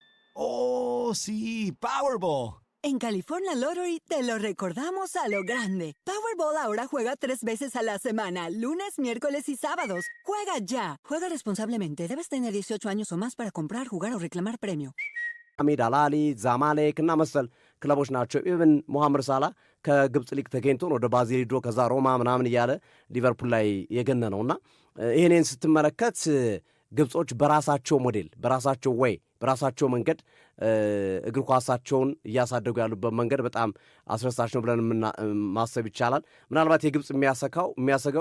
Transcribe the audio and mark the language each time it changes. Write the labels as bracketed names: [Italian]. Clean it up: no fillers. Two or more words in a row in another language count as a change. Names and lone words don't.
[Spanish] Oh, sí, Powerball. En California Lottery te lo recordamos a lo grande. Powerball ahora juega 3 veces a la semana, lunes, miércoles y sábados. Juega ya. Juega responsablemente. Debes tener 18 años o más para comprar, jugar o reclamar premio. [Amharic] አሚድ አላሊ ዛማሌክ እና መሰል ክለቦች ናቸው። ኢቨን ሞሐመድ ሳላ ከግብጽ ሊግ ተገኝቶ ወደ ባዚል ሄዶ ከዛ ሮማ ምናምን እያለ ሊቨርፑል ላይ የገነ ነውና ይሄንን ስትመለከት ግብጾች በራሳቸው ሞዴል በራሳቸው ወይ በራሳቸው መንገድ እግር ኳሳቸውን እያሳደጉ ያሉበት መንገድ በጣም አስረሳች ነው ብለን ማሰብ ይቻላል። ምናልባት የግብጽ የሚያሰጋው